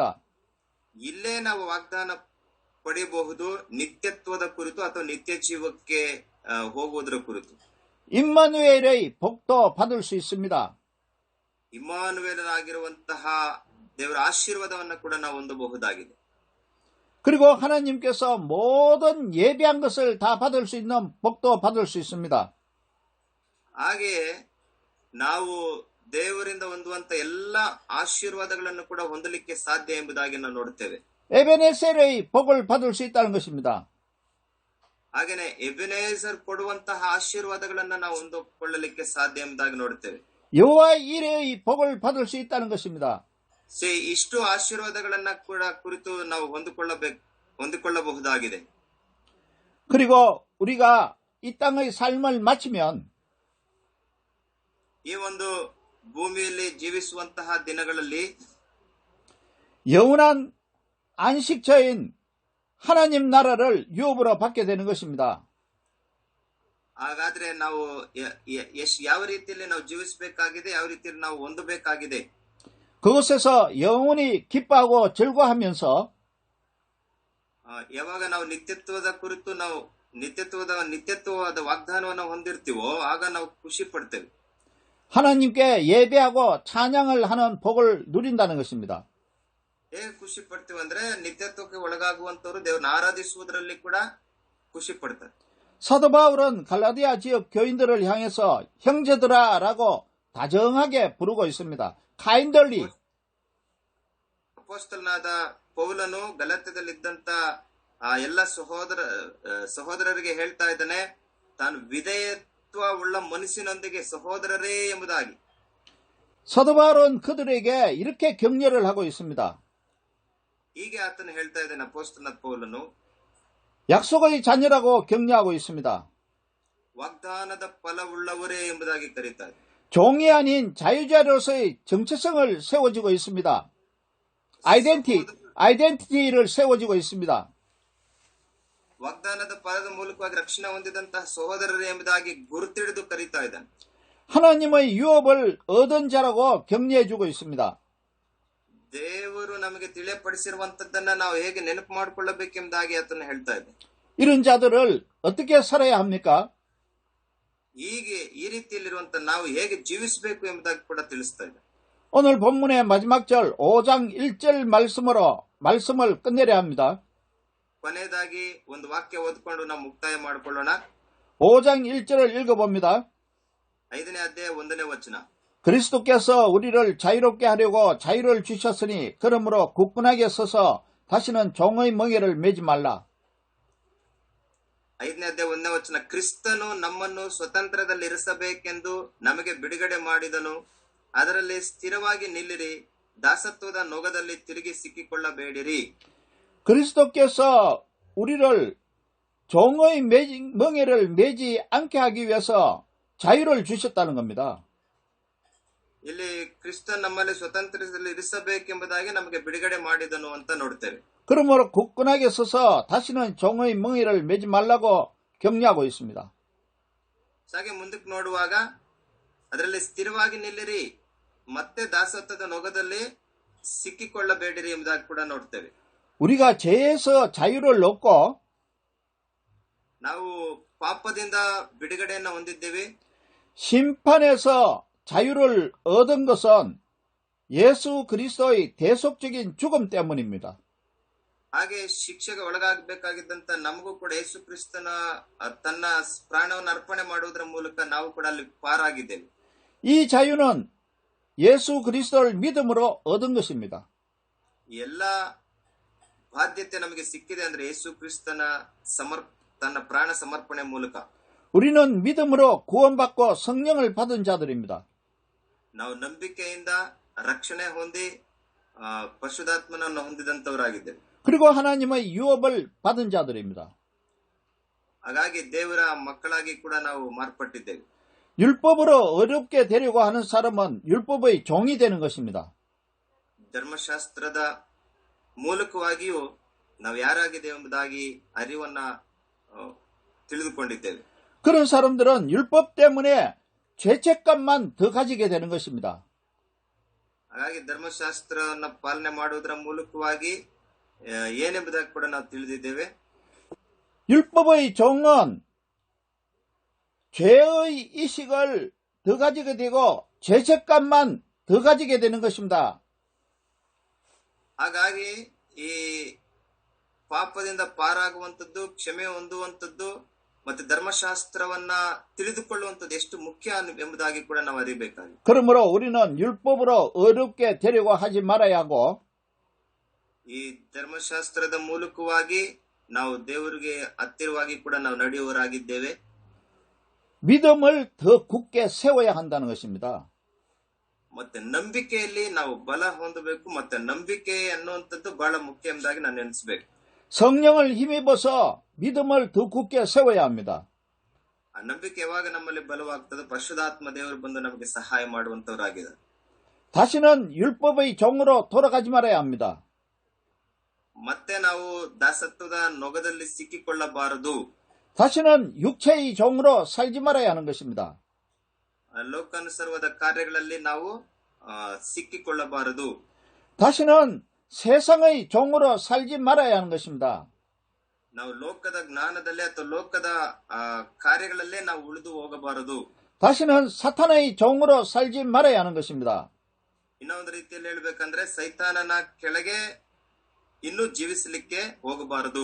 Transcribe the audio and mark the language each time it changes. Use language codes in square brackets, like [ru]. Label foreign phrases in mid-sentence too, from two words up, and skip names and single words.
[kn] ಇಲ್ಲೇ ನಾವು ವಾಗ್ದಾನ ಪಡೆಯಬಹುದು, ನಿತ್ಯತ್ವದ ಕುರಿತು ಅಥವಾ ನಿತ್ಯ ಜೀವಕ್ಕೆ ಹೋಗುವುದರ ಕುರಿತು. [ko] 임마누엘의 복도 받을 수 있습니다. [kn] ಇಮ್ಮಾನುವೇಲನಾಗಿರುವಂತಹ ದೇವರ ಆಶೀರ್ವಾದವನ್ನು ಕೂಡ ನಾವು ಹೊಂದಬಹುದಾಗಿದೆ. [ko] 그리고 하나님께서 모든 예비한 것을 다 받을 수 있는 복도 받을 수 있습니다. [kn] ಹಾಗೆಯೇ ನಾವು ದೇವರಿಂದ ಹೊಂದುವಂತ ಎಲ್ಲ ಆಶೀರ್ವಾದಗಳನ್ನು ಕೂಡ ಹೊಂದಲಿಕ್ಕೆ ಸಾಧ್ಯ ಎಂಬುದಾಗಿ ನಾವು ನೋಡುತ್ತೇವೆ. [ko] 에베네셀의 복을 받을 수 있다는 것입니다. [kn] ಹಾಗೇನೆ ಎಬೆನೇಜರ್ ಕೊಡುವಂತಹ ಆಶೀರ್ವಾದಗಳನ್ನ ನಾವು ಹೊಂದಿಕೊಳ್ಳಲಿಕ್ಕೆ ಸಾಧ್ಯ ಎಂಬುದಾಗಿ ನೋಡುತ್ತೇವೆ. [ko] 여호와 이레의 복을 받을 수 있다는 것입니다. [kn] ಇಷ್ಟು ಆಶೀರ್ವಾದಗಳನ್ನ ಕೂಡ ಕುರಿತು ನಾವು ಹೊಂದಿಕೊಳ್ಳಬಹುದಾಗಿದೆ. [ko] 그리고 우리가 이 땅의 삶을 마치면 [kn] ಈ ಒಂದು ಭೂಮಿಯಲ್ಲಿ ಜೀವಿಸುವಂತಹ ದಿನಗಳಲ್ಲಿ [ko] 영원한 안식처인 하나님 나라를 유업으로 받게 되는 것입니다. [kn] ಹಾಗಾದ್ರೆ ನಾವು ಯಾವ ರೀತಿಯಲ್ಲಿ ನಾವು ಜೀವಿಸಬೇಕಾಗಿದೆ, ಯಾವ ರೀತಿಯಲ್ಲಿ ನಾವು ಹೊಂದಬೇಕಾಗಿದೆ. [ko] 그곳에서 영원히 기뻐하고 즐거워하면서 [kn] ಯಾವಾಗ ನಾವು ನಿತ್ಯತ್ವದ ಕುರಿತು ನಾವು ನಿತ್ಯತ್ವದ ವಾಗ್ದಾನವನ್ನು ಹೊಂದಿರ್ತೀವೋ ಆಗ ನಾವು ಖುಷಿ ಪಡ್ತೇವೆ. [ko] 하나님께 예배하고 찬양을 하는 복을 누린다는 것입니다. [kn] ಹೇಗೆ ಖುಷಿ ಪಡ್ತೀವಿ ಅಂದ್ರೆ ನಿತ್ಯತ್ವಕ್ಕೆ ಒಳಗಾಗುವಂತವರು ದೇವರನ್ನ ಆರಾಧಿಸುವುದರಲ್ಲಿ ಕೂಡ ಖುಷಿ ಪಡ್ತಾರೆ. [ko] 사도 바울은 갈라디아 지역 교인들을 향해서 형제들아라고 다정하게 부르고 있습니다. 카인들리. [kn] ಅಪೊಸ್ತಲನಾದ ಪೌಲನು ಗಲಾತ್ಯದಲ್ಲಿದ್ದಂತ ಎಲ್ಲ ಸಹೋದರರಿಗೆ ಹೇಳ್ತಾ ಇದ್ದಾನೆ, ತಾನು ವಿಧೇಯತ್ವ ಉಳ್ಳ ಮನಸ್ಸಿನೊಂದಿಗೆ ಸಹೋದರರೇ ಎಂಬುದಾಗಿ. [ko] 사도 바울은 그들에게 이렇게 격려를 하고 있습니다. [kn] ಹೀಗೆ ಆತನು ಹೇಳ್ತಾ ಇದ್ದಾನೆ ಅಪೊಸ್ತಲನಾದ ಪೌಲನು. [ko] 약속의 자녀라고 격려하고 있습니다. [kn] ವಾಗ್ದಾನದ ಫಲವುಳ್ಳವರೇ ಎಂಬುದಾಗಿ ಕರೀತಾರೆ. [ko] 종이 아닌 자유자로서의 정체성을 세워지고 있습니다. 아이덴티티를 세워지고 있습니다. [kn] ವಾಗ್ದಾನದ ಫಲದ ಮೂಲಕವಾಗಿ ರಕ್ಷಣೆ ಹೊಂದಿದಂತಹ ಸಹೋದರರೇ ಎಂಬುದಾಗಿ ಗುರುತಿಡಿದು ಕರೀತಾ ಇದ್ದಾನೆ. [ko] 하나님의 유업을 얻은 자라고 격려해주고 있습니다. [kn] ದೇವರು ನಮಗೆ ತಿಳಿಯಪಡಿಸಿರುವಂತದ್ದನ್ನ ನಾವು ಹೇಗೆ ನೆನಪು ಮಾಡಿಕೊಳ್ಳಬೇಕೆಂಬುದಾಗಿ ಆತನು ಹೇಳ್ತಾ ಇದ್ದ. [ko] 이런 자들을 어떻게 살아야 합니까? [kn] ಹೀಗೆ ಈ ರೀತಿಯಲ್ಲಿರುವಂತ ನಾವು ಹೇಗೆ ಜೀವಿಸಬೇಕು ಎಂಬುದಾಗಿ ಕೂಡ ತಿಳಿಸ್ತಾ ಇದೆ. [ko] 오늘 본문의 마지막 절 5장 1절 말씀을 끝내려 합니다. [kn] ಕೊನೆಯದಾಗಿ ಒಂದು ವಾಕ್ಯ ಓದ್ಕೊಂಡು ನಾವು ಮುಕ್ತಾಯ ಮಾಡಿಕೊಳ್ಳೋಣ. [ko] 5장 1절을 읽어봅니다. [kn] 5ನೇ ಅಧ್ಯಾಯ 1ನೇ ವಚನ. [ko] 그리스도께서 우리를 자유롭게 하려고 자유를 주셨으니 그러므로 굳건하게 서서 다시는 종의 멍에를 매지 말라. [kn] 5ನೇ ಅಧ್ಯಾಯ 1ನೇ ವಚನ. ಕ್ರಿಸ್ತನು ನಮ್ಮನ್ನು ಸ್ವತಂತ್ರದಲ್ಲಿರಿಸಬೇಕೆಂದು ನಮಗೆ ಬಿಡುಗಡೆ ಮಾಡಿದನು. ಅದರಲ್ಲಿ ಸ್ಥಿರವಾಗಿ ನಿಲ್ಲಿರಿ. ದಾಸತ್ವದ ನೊಗದಲ್ಲಿ ತಿರುಗಿ ಸಿಕ್ಕಿಕೊಳ್ಳಬೇಡಿರಿ. [ko] 그리스도께서 우리를 종의 멍에를 매지 않게 하기 위해서 자유를 주셨다는 겁니다. [kn] ಇಲ್ಲಿ ಕ್ರಿಸ್ತ ನಮ್ಮಲ್ಲಿ ಸ್ವತಂತ್ರದಲ್ಲಿ ಇರಿಸಬೇಕೆಂಬುದಾಗಿ ನಮಗೆ ಬಿಡುಗಡೆ ಮಾಡಿದನು ಅಂತ ನೋಡ್ತೇವೆ. [ko] 그러므로 굳건하게 서서 다시는 종의 멍에를 매지 말라고 격려하고 있습니다. [kn] ಹಾಗೆ ಮುಂದಕ್ಕೆ ನೋಡುವಾಗ ಅದರಲ್ಲಿ ಸ್ಥಿರವಾಗಿ ನಿಲ್ಲಿರಿ, ಮತ್ತೆ ದಾಸತ್ವದ ನೊಗದಲ್ಲಿ ಸಿಕ್ಕಿಕೊಳ್ಳಬೇಡಿರಿ ಎಂಬುದಾಗಿ ಕೂಡ ನೋಡ್ತೇವೆ. [ko] 우리가 죄에서 자유를 얻고 [kn] ನಾವು ಪಾಪದಿಂದ ಬಿಡುಗಡೆಯನ್ನು ಹೊಂದಿದ್ದೇವೆ. [ko] 심판에서 자유를 얻은 것은 예수 그리스도의 대속적인 죽음 때문입니다. [kn] ಹಾಗೆ ಶಿಕ್ಷೆಗೆ ಒಳಗಾಗಬೇಕಾಗಿದ್ದಂತ ನಮಗೂ ಕೂಡ ಯೇಸು ಕ್ರಿಸ್ತನ ತನ್ನ ಪ್ರಾಣವನ್ನು ಅರ್ಪಣೆ ಮಾಡುವುದರ ಮೂಲಕ ನಾವು ಕೂಡ ಅಲ್ಲಿ ಪಾರಾಗಿದ್ದೇವೆ. [ko] 이 자유는 예수 그리스도를 믿음으로 얻은 것입니다. [kn] ಎಲ್ಲ ಬಾಧ್ಯತೆ ನಮಗೆ ಸಿಕ್ಕಿದೆ ಅಂದ್ರೆ ಯೇಸು ಕ್ರಿಸ್ತನ ತನ್ನ ಪ್ರಾಣ ಸಮರ್ಪಣೆ ಮೂಲಕ. [ko] 우리는 믿음으로 구원받고 성령을 받은 자들입니다. [kn] ನಾವು ನಂಬಿಕೆಯಿಂದ ರಕ್ಷಣೆ ಹೊಂದಿ ಪರಿಶುದ್ಧಾತ್ಮನನ್ನು ಹೊಂದಿದಂತವರಾಗಿದ್ದೇವೆ. [ko] 그리고 하나님의 유업을 받은 자들입니다. [kn] ಹಾಗಾಗಿ ದೇವರ ಮಕ್ಕಳಾಗಿ ಕೂಡ ನಾವು ಮಾರ್ಪಟ್ಟಿದ್ದೇವೆ. [ko] 율법으로 어렵게 되려고 하는 사람은 율법의 종이 되는 것입니다. [kn] ಧರ್ಮಶಾಸ್ತ್ರದ ಮೂಲಕವಾಗಿಯೂ ನಾವು ಯಾರಾಗಿದ್ದೇವೆ ಎಂಬುದಾಗಿ ಅರಿವನ್ನ ತಿಳಿದುಕೊಂಡಿದ್ದೇವೆ. [ko] 그런 사람들은 율법 때문에 죄책감만 더 가지게 되는 것입니다. [kn] ಹಾಗಾಗಿ ಧರ್ಮಶಾಸ್ತ್ರವನ್ನು ಪಾಲನೆ ಮಾಡುವುದರ ಮೂಲಕವಾಗಿ ಏನೆಂಬುದಾಗಿ ಕೂಡ ನಾವು ತಿಳಿದಿದ್ದೇವೆ. [ko] 율법의 종은 죄의 의식을 더 가지게 되고 죄책감만 더 가지게 되는 것입니다. [kn] ಹಾಗಾಗಿ ಈ ಪಾಪದಿಂದ ಪಾರಾಗುವಂಥದ್ದು, ಕ್ಷಮೆ ಹೊಂದುವಂಥದ್ದು ಮತ್ತು ಧರ್ಮಶಾಸ್ತ್ರವನ್ನ ತಿಳಿದುಕೊಳ್ಳುವಂಥದ್ದು ಎಷ್ಟು ಮುಖ್ಯ ಎಂಬುದಾಗಿ ಕೂಡ ನಾವು ಅರಿಬೇಕಾಗಿದೆ. [ko] 그러므로 우리는 율법으로 어렵게 되려고 하지 말아야 하고 [kn] ಈ ಧರ್ಮಶಾಸ್ತ್ರದ ಮೂಲಕವಾಗಿ ನಾವು ದೇವರಿಗೆ ಹತ್ತಿರವಾಗಿ ಕೂಡ ನಾವು ನಡೆಯುವವರಾಗಿದ್ದೇವೆ. [ko] 믿음을 더 굳게 세워야 한다는 것입니다. [kn] ಮತ್ತೆ ನಂಬಿಕೆಯಲ್ಲಿ ನಾವು ಬಲ ಹೊಂದಬೇಕು. ಮತ್ತೆ ನಂಬಿಕೆ ಅನ್ನುವಂಥದ್ದು ಬಹಳ ಮುಖ್ಯ ಎಂಬುದಾಗಿ ನಾನು ನೆನೆಸಬೇಕು. [ko] 성령을 힘입어서 믿음을 더 굳게 세워야 합니다. [kn] ಆ ನಂಬಿಕೆ ಯಾವಾಗ ನಮ್ಮಲ್ಲಿ ಬಲವಾಗ್ತದೆ, ಪರಿಶುದ್ಧಾತ್ಮ ದೇವರು ಬಂದು ನಮಗೆ ಸಹಾಯ ಮಾಡುವಂತವರಾಗಿದ್ದಾರೆ. [ko] 다시는 율법의 종으로 돌아가지 말아야 합니다. [kn] ಮತ್ತೆ ನಾವು ದಾಸತ್ವದ ನೊಗದಲ್ಲಿ ಸಿಕ್ಕಿಕೊಳ್ಳಬಾರದು. [ko] 다시는 육체의 종으로 살지 말아야 하는 것입니다. [kn] ಲೋಕಾನುಸಾರವಾದ ಕಾರ್ಯಗಳಲ್ಲಿ ನಾವು ಸಿಕ್ಕಿಕೊಳ್ಳಬಾರದು. [ko] 다시는 세상의 종으로 살지 말아야 하는 것입니다. [kn] ನಾವು ಲೋಕದ ಜ್ಞಾನದಲ್ಲಿ ಅಥವಾ ಲೋಕದ ಕಾರ್ಯಗಳಲ್ಲೇ ನಾವು ಉಳಿದು ಹೋಗಬಾರದು. [ko] 다시는 사탄의 종으로 살지 말아야 하는 것입니다. [kn] ಇನ್ನೊಂದು ರೀತಿಯಲ್ಲಿ ಹೇಳ್ಬೇಕಂದ್ರೆ ಸೈತಾನನ ಕೆಳಗೆ ಇನ್ನೂ ಜೀವಿಸಲಿಕ್ಕೆ ಹೋಗಬಾರದು.